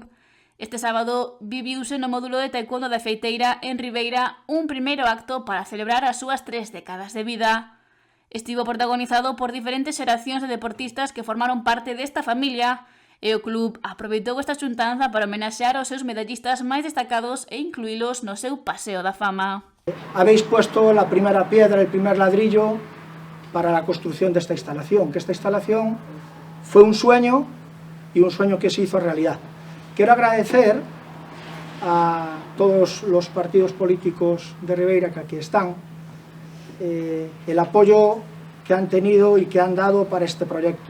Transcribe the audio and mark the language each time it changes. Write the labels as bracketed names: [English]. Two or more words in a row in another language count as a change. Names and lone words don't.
[Galician] Este sábado viviuse no módulo de taekwondo da Feiteira en Ribeira un primeiro acto para celebrar as súas 3 décadas de vida. Estivo protagonizado por diferentes xeracións de deportistas que formaron parte desta familia e o club aproveitou esta xuntanza para homenaxear aos seus medallistas máis destacados e incluílos no seu paseo da fama. [Spanish] Habéis puesto la primera piedra, el primer ladrillo para la construcción de esta instalación, que esta instalación fue un sueño y un sueño que se hizo realidad. Quiero agradecer a todos los partidos políticos de Ribeira que aquí están el apoyo que han tenido y que han dado para este proyecto.